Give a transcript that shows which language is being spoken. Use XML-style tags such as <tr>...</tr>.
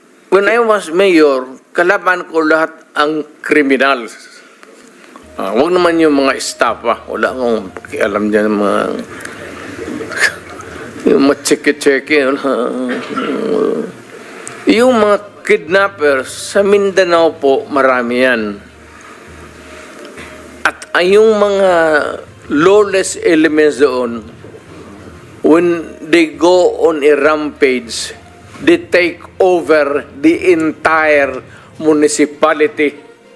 <en>When I was mayor,</en> <tl>kalaban ko lahat ang criminals. Huwag naman yung mga estafa. Wala akong pakialam dyan mga yung mga tseke-tseke. Yung mga kidnappers sa Mindanao po, marami yan. At yung mga</tl> <en>lawless elements doon, when they go on a rampage, they take over the entire municipality.</en>